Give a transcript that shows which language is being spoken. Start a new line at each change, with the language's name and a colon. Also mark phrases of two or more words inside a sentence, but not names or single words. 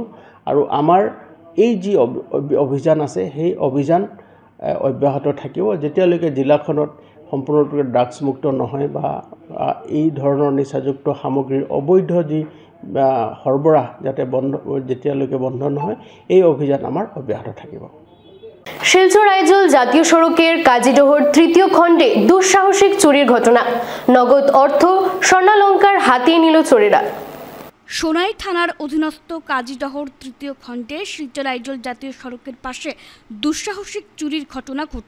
Assamese: আৰু আমাৰ এই যি অভিযান আছে সেই অভিযান অব্যাহত থাকিব যেতিয়ালৈকে জিলাখনত সম্পূৰ্ণৰূপে ড্ৰাগছমুক্ত নহয় বা এই ধৰণৰ নিচাযুক্ত সামগ্ৰীৰ অবৈধ যি সৰবৰাহ যাতে যেতিয়ালৈকে বন্ধ নহয় এই অভিযান আমাৰ অব্যাহত থাকিব।
Bangla: শিলচর আইজল জাতীয় সড়কের কাজিডহর তৃতীয় খণ্ডে দুঃসাহসিক চুরির ঘটনা, নগদ অর্থ স্বর্ণালঙ্কার হাতিয়ে নিল চোরেরা। সোনাই থানার অধীনস্থ কাজিডহর তৃতীয় খণ্ডে শিলচর আইজল জাতীয় সড়কের পাশে দুঃসাহসিক চুরির ঘটনা ঘটল।